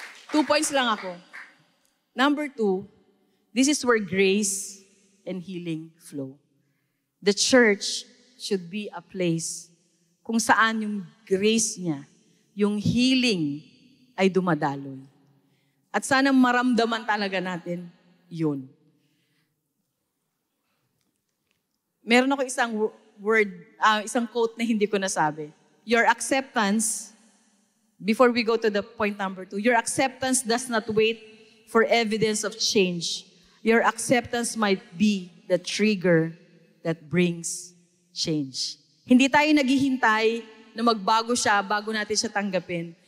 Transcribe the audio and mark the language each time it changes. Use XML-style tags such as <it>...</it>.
<tl>2 points lang ako.</tl> <en>Number 2, this is where grace and healing flow. The church should be a place</en> <tl>kung saan yung grace niya, yung healing ay dumadaloy. At sana maramdaman talaga natin yun. Meron ako isang quote na hindi ko nasabi.</tl> <en>Your acceptance, before we go to the point number 2, your acceptance does not wait for evidence of change. Your acceptance might be the trigger that brings change.</en> <tl>Hindi tayo naghihintay na magbago siya bago natin siya tanggapin.</tl>